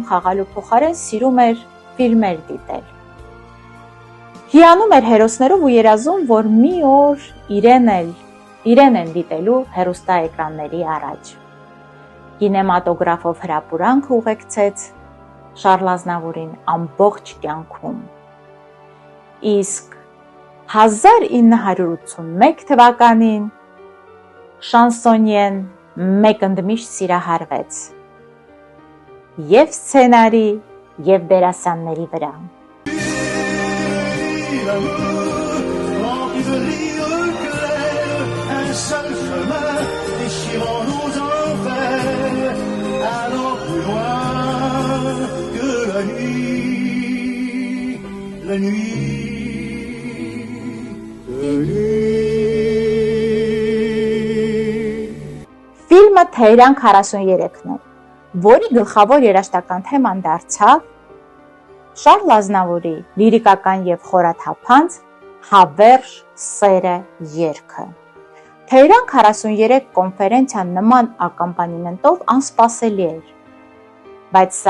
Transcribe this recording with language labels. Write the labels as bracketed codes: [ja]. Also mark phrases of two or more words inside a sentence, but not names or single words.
[hy] խաղալու փոխարեն սիրում էր ֆիլմեր դիտել։ Հիանում էր հերոսներով ու երազում, որ մի օր իրեն են դիտելու հեռուստաէկրանների առաջ։ Կինեմատոգրաֆով հրապուրանք ուղեկցեց Շառլ Ազնավուրին ամբողջ կյանքում։ Իսկ 1981 թվականին շանսոնիեն մեկընդմիշտ սիրահարվեց և սցենարի, և դերասանների վրա։ [fr] Rempli de rires clairs, un seul chemin déchirant nos enfers, allant plus loin que la nuit, la nuit, la nuit. [hy] Ֆիլմը Թեհրան 43-ն էր, որի գլխավոր երաժշտական թեման դարձավ Շառլ Ազնավուրի լիրիկական և խորաթափանց «Հավերժ սերը» երգը։ Թեհրան 43 կոնֆերենցիան նման ակամպանիմենտով անսպասելի էր, բայց սա